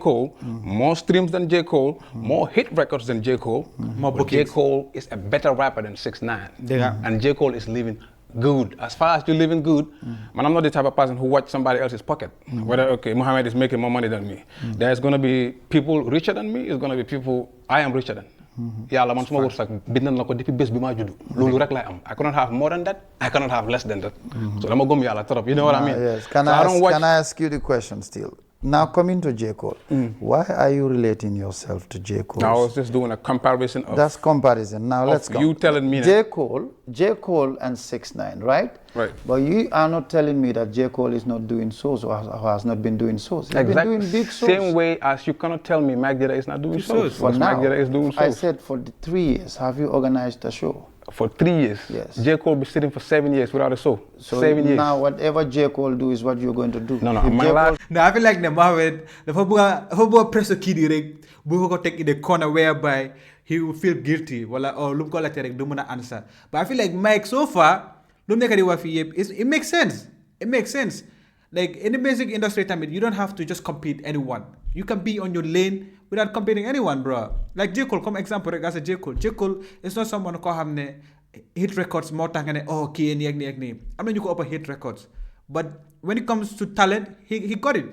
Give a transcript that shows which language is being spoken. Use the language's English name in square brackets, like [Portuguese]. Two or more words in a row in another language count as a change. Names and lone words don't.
[English] Cole, more streams than J. Cole, more hit records than J. Cole. But J. Cole is a better rapper than 6ix9ine. And J. Cole is living good. As far as you're living good, man, I'm not the type of person who watch somebody else's pocket. Whether, okay, Muhammad is making more money than me. There's going to be people richer than me. It's going to be people I am richer than. [Wolof] Yàlla man suma wërsëg bind na ko depuis bés bi ma juddu loolu rek lay am. [English] I cannot have more than that. I cannot have less than that. [Wolof] So dama gëm yàlla trop. [English] You know what I mean? Yes. Can I ask you the question still? Now coming to J. Cole, why are you relating yourself to J. Cole? I was just doing a comparison of... That's comparison. Now let's go. You telling me J. Cole and 6ix9ine, right? Right. But you are not telling me that J. Cole is not doing shows or has not been doing shows. He's been doing big shows. Same way as you cannot tell me Myk Jayda is not doing shows. For now, Myk Jayda is doing shows. I said for the 3 years, have you organized a show? For 3 years? Yes. J. Cole be sitting for 7 years without a show. So 7 years. Now whatever J. Cole do is what you're going to do. No, I feel like Mohamed, [Wolof] dafa bëgg press kii di rek bu ko teg [English] in the corner whereby he will feel guilty [Wolof] wala lu mu ko laajte rek du mën a answer. [English] But I feel like Myk so far [Wolof] lu mu nekk di wax fii yëpp [English] it makes sense. It makes sense. Like in the music industry, you don't have to just compete anyone. You can be on your lane without competing anyone, bro. Like J. Cole, come example, as a J. Cole. J. Cole is not someone who have hit records more than key and yagni. I'm not you go up hit records. But when it comes to talent, he got it.